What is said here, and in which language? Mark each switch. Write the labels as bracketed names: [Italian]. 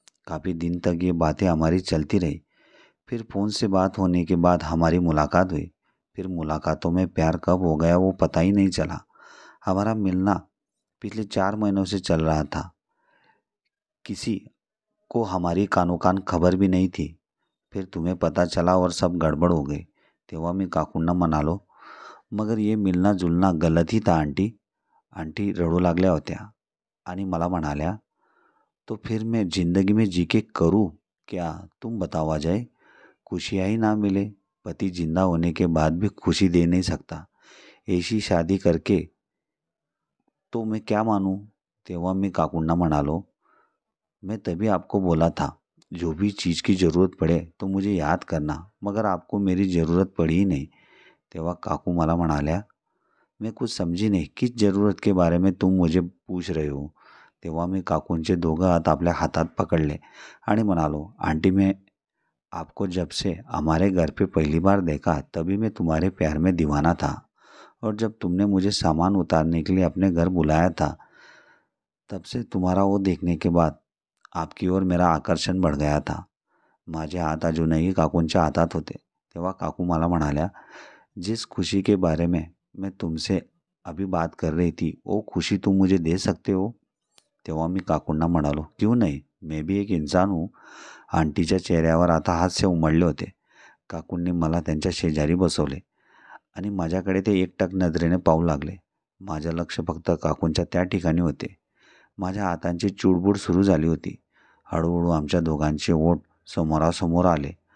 [Hindi] काफ़ी दिन तक ये बातें हमारी चलती रही। फिर फ़ोन से बात होने के बाद हमारी मुलाकात हुई। फिर मुलाकातों में प्यार कब हो गया वो पता ही नहीं चला। हमारा मिलना पिछले 4 महीनों से चल रहा था। किसी को हमारी कानो कान खबर भी नहीं थी। फिर तुम्हें पता चला और सब गड़बड़ हो गई। [Marathi] तेव्हा मी काकूंना म्हणालो, [Hindi] मगर ये मिलना जुलना गलत ही था आंटी. [Marathi] आंटी रडू लागल्या होत्या आणि मला म्हणाल्या, [Hindi] तो फिर मैं जिंदगी में जी के करूँ क्या? तुम बताओ अजय. खुशियाँ ही ना मिले, पति जिंदा होने के बाद भी खुशी दे नहीं सकता, ऐसी शादी करके तो मैं क्या मानूं? [Marathi] तेव्हा मी काकूंना म्हणालो, [Hindi] मैं तभी आपको बोला था, जो भी चीज़ की ज़रूरत पड़े तो मुझे याद करना, मगर आपको मेरी ज़रूरत पड़ी ही नाही. [Marathi] तेव्हा काकू मला म्हणाल्या, [Hindi] मैं कुछ समझी नहीं, किस ज़रूरत के बारे में तुम मुझे पूछ रहे हो? [Marathi] तेव्हा मी काकूंचे दोघं हात आपल्या हातात पकडले आणि म्हणालो, [Hindi] आंटी मैं आपको जब से हमारे घर पे पहली बार देखा तभी मैं तुम्हारे प्यार में दीवाना था, और जब तुमने मुझे सामान उतारने के लिए अपने घर बुलाया था तब से तुम्हारा वो देखने के बाद आपकी ओर मेरा आकर्षण बढ़ गया था. [Marathi] माझे हात अजूनही काकूंच्या हातात होते. तेव्हा काकू मला म्हणाल्या, [Hindi] जिस खुशी के बारे में मैं तुमसे अभी बात कर रही थी वो खुशी तुम मुझे दे सकते हो? [Marathi] तेव्हा मी काकूंना म्हणालो, [Hindi] क्यों नाही, मैं भी एक इंसान हूँ. [Marathi] आंटीच्या चेहऱ्यावर आता हास्य उमटले होते. काकूंनी मला त्यांच्या शेजारी बसवले आणि माझ्याकडे ते एकटक नजरेने पाहू लागले. माझं लक्ष फक्त काकूंच्या त्या ठिकाणी होते. माझ्या हातांची चुळबुळ सुरू झाली होती. हळूहळू आमच्या दोघांचे ओठ समोरासमोर आले